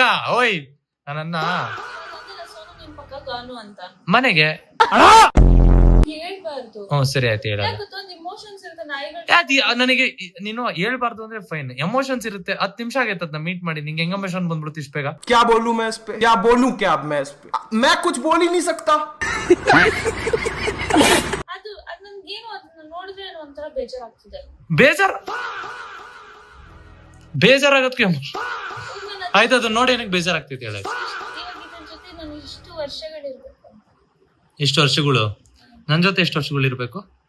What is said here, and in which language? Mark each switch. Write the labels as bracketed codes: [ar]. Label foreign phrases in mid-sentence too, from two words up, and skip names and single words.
[kn] ಓಯ್ ನಾನನ್ನ ಸೋನು ನಿನ್ ಪಕ್ಕ ಗಾನು ಅಂತ ಮನೆಗೆ ಹೇಳ್ಬಾರ್ದು. ಸರಿ ಆಯ್ತು ಹೇಳ. ಯಾಕಂತಂದ್ ಇಮೋಷನ್ಸ್ ಇರುತ್ತೆ ನಾಯಿಗಳು. ನನಗೆ ನೀನು ಹೇಳ್ಬಾರ್ದು ಅಂದ್ರೆ ಫೈನ್. ಎಮೋಷನ್ಸ್ ಇರುತ್ತೆ. 10 ನಿಮಿಷ ಆಗೈತದ ಮೀಟ್ ಮಾಡಿ, ನಿಂಗೆ ಹೆಂಗ ಎಮೋಷನ್ ಬಂದ್ಬಿಡುತ್ತೆ ಇಷ್ಟ ಬೇಗ? [hi] क्या बोलूं मैं इस पे? क्या बोलूं क्या मैं इस पे? मैं कुछ बोल ही नहीं सकता. [kn] ಅದು ನನ್ಗೇನು ಅದನ್ನ ನೋಡಿದ್ರೆ ಒಂಥರ ಬೇಜಾರಾಗ್ತಿದೆ. ಬೇಜಾರಾಗತ್ಕೆ ಆಯ್ತು, ಅದನ್ನ ನೋಡಿ ಏನಕ್ಕೆ ಬೇಜಾರಾಗ್ತೈತಿ ಹೇಳ? ಇವಾಗ ಇದ್ರ ಜೊತೆ ನಾನು ಇಷ್ಟು ವರ್ಷಗಳಿರ್ಬೇಕು. ಎಷ್ಟು ವರ್ಷಗಳು? ನನ್ ಜೊತೆ ಎಷ್ಟು ವರ್ಷಗಳು ಇರ್ಬೇಕು?